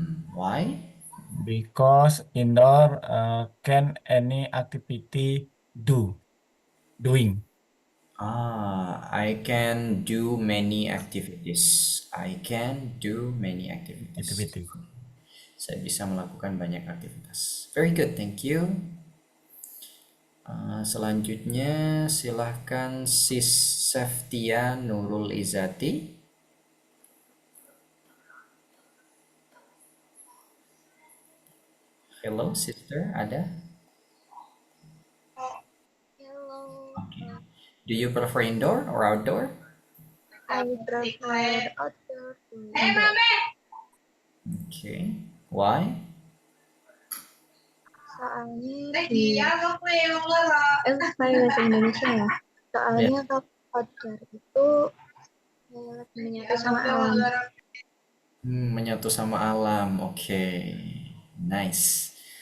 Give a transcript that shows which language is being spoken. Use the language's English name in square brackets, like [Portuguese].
[English] Why? because indoor can any activity doing. I can do many activities. I can do many activities. Activity. [Indonesian] Saya bisa melakukan banyak aktivitas. [English] Very good, thank you. [Indonesian] Selanjutnya silahkan Sis Seftia Nurul Izati. [English] Hello sister, [Indonesian] ada? [English] Hello. Okay. Do you prefer indoor or outdoor? I prefer outdoor to indoor. Okay. Why? [Indonesian] Soalnya pakai bahasa Indonesia ya. Soalnya kalau outdoor itu kayak lebih menyatu sama alam. Menyatu sama alam. Oke. [English] Nice.